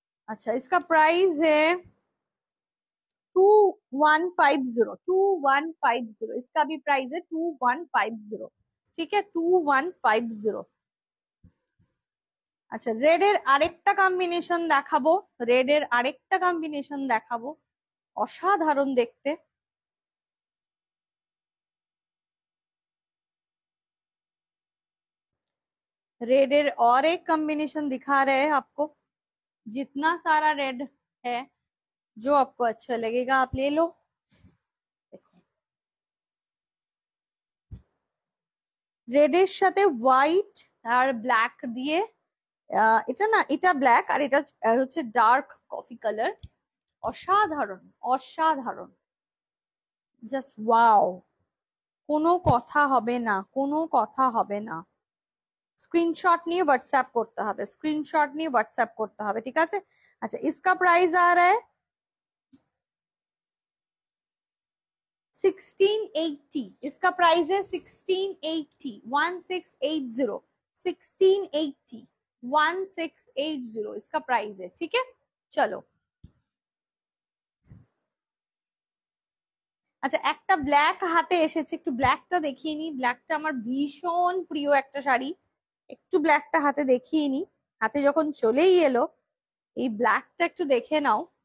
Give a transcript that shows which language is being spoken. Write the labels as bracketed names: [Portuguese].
[Hindi] अच्छा इसका प्राइस है 2150, इसका भी प्राइस है 2150, ठीक है 2150। [Bangla] আচ্ছা রেড এর আরেকটা কম্বিনেশন দেখাবো, রেড এর আরেকটা কম্বিনেশন দেখাবো, অসাধারণ দেখতে। [Hindi] रेड एयर और एक कॉम्बिनेशन दिखा रहे हैं आपको, जितना सारा रेड है जो आपको अच्छा लगेगा आप ले लो। [Bangla] রেড এর সাথে হোয়াইট আর ব্ল্যাক দিয়ে, এটা না, এটা ব্ল্যাক আর এটা হচ্ছে ডার্ক কফি কালার, অসাধারণ অসাধারণ, জাস্ট ওয়াও, কোনো কথা হবে না, কোনো কথা হবে না। स्क्रीनशॉट নিয়ে হোয়াটসঅ্যাপ করতে হবে, স্ক্রিনশট নিয়ে হোয়াটসঅ্যাপ করতে হবে, ঠিক আছে। [Hindi] अच्छा इसका प्राइस आ रहा है 1680, इसका प्राइस है 1680, 1680, 1680, 1680 इसका प्राइस है, ठीक है। [Bangla] चलो আচ্ছা একটা ব্ল্যাক হাতে এসেছে, একটু ব্ল্যাকটা দেখিয়ে নি, ব্ল্যাকটা আমার ভীষণ প্রিয় একটা শাড়ি, একটু ব্ল্যাকটা হাতে দেখিয়ে নি, হাতে যখন চলেই এলো এই ব্ল্যাকটা একটু দেখে নাও,